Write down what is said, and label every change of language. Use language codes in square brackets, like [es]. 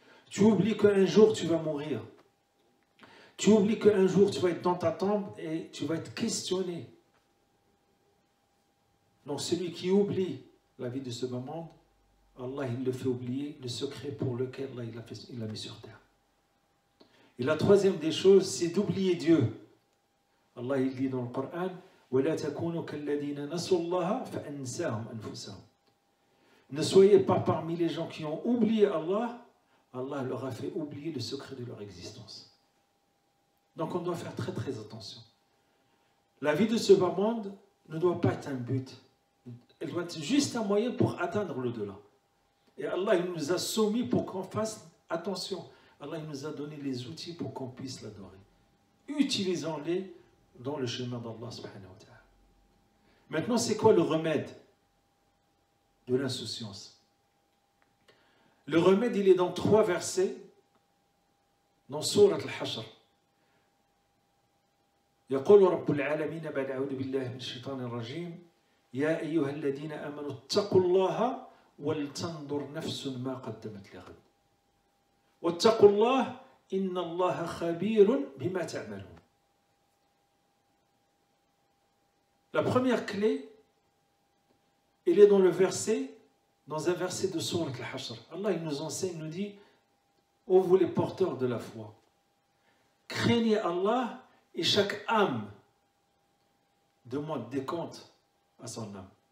[fr] Tu oublies qu'un jour tu vas mourir. Tu oublies qu'un jour tu vas être dans ta tombe et tu vas être questionné. Donc celui qui oublie la vie de ce monde, Allah il le fait oublier le secret pour lequel Allah il l'a mis sur terre. Et la troisième des choses, c'est d'oublier Dieu. [ar] Allah [fr] il dit dans le Coran, [ar] وَلَا تَكُونُوا كَالَّذِينَ نَسُوا اللَّهَ فَأَنْسَاهُمْ أَنفُسَهُمْ. [fr] Ne soyez pas parmi les gens qui ont oublié Allah, Allah leur a fait oublier le secret de leur existence. Donc on doit faire très très attention. La vie de ce bas monde ne doit pas être un but. Elle doit être juste un moyen pour atteindre l'au-delà. Et Allah il nous a soumis pour qu'on fasse attention. Allah il nous a donné les outils pour qu'on puisse l'adorer. Utilisons-les dans le chemin d'Allah subhanahu wa ta'ala. Maintenant, c'est quoi le remède de l'insouciance? Le remède, il est dans 3 versets dans Sourate Al-Hashr. [ar] يقول رب العالمين بعد أعوذ بالله من الشيطان الرجيم يا أيها الذين آمنوا اتقوا الله ولتنظر نفس ما قدمت لغد واتقوا الله إن الله خبير بما تعملون. [fr] La première clé, elle est dans le verset, dans un verset de Sourate Al-Hashr. Allah il nous enseigne, il nous dit, ô vous les porteurs de la foi, craignez Allah et chaque âme demande des comptes à son âme.